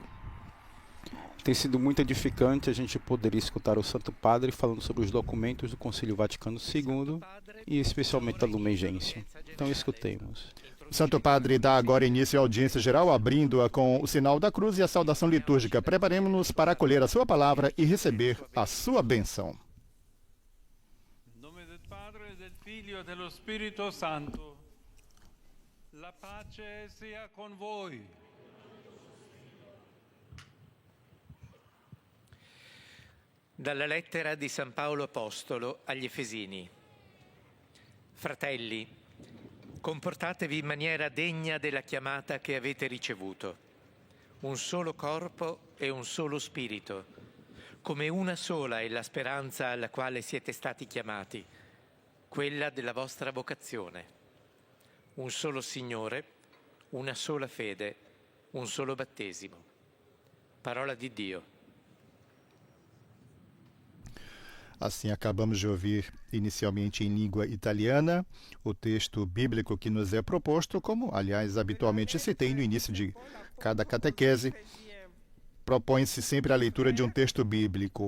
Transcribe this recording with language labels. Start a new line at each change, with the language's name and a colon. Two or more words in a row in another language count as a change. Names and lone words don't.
Portuguese: Tem sido muito edificante a gente poder escutar o Santo Padre falando sobre os documentos do Concílio Vaticano II e especialmente da Lumen Gentium. Então escutemos. O Santo Padre dá agora início à audiência geral, abrindo-a com o sinal da cruz e a saudação litúrgica. Preparemos-nos para acolher a sua palavra e receber a sua bênção. Em nome do Padre, do Filho e do Espírito Santo.
Italian: La pace sia con voi. Dalla lettera di San Paolo Apostolo agli Efesini. Fratelli, comportatevi in maniera degna della chiamata che avete ricevuto. Un solo corpo e un solo spirito, come una sola è la speranza alla quale siete stati chiamati, quella della vostra vocazione. Un solo Signore, una sola fede, un solo battesimo. Parola di Dio.
Portuguese: Assim, acabamos de ouvir inicialmente em língua italiana o texto bíblico que nos é proposto, como, aliás, habitualmente se tem no início de cada catequese. Propõe-se sempre a leitura de um texto bíblico.